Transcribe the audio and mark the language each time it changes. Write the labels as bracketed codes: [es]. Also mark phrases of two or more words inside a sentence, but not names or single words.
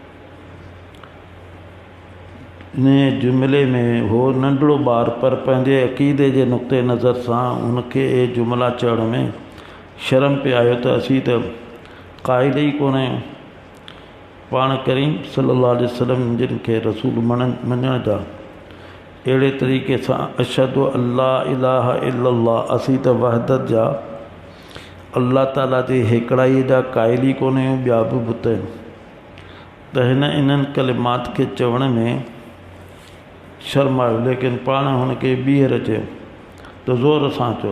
[sd] इन जुमिले में हो नंढड़ो ॿार, पर पंहिंजे अक़ीदे जे नुक़्ते नज़र सां उनखे इहे जुमिला चवण में शर्म पे आयो त असीं त क़ाइल ई कोन आहियूं। पाण करीम [ar] صلى الله عليه وسلم [sd] जिन खे रसूल मञण जा अहिड़े तरीक़े सां [ar] أشهد أن لا إله إلا الله, [sd] असीं त वहदत जा अल्लाह ताला जी हिकिड़ाईअ जा क़ाइल ई कोन आहियूं, ॿिया बि बुत आहिनि, त इन्हनि कलिमात खे चवण में शर्म आयो, लेकिन पाण हुनखे ॿीहर चयो त ज़ोर सां चयो।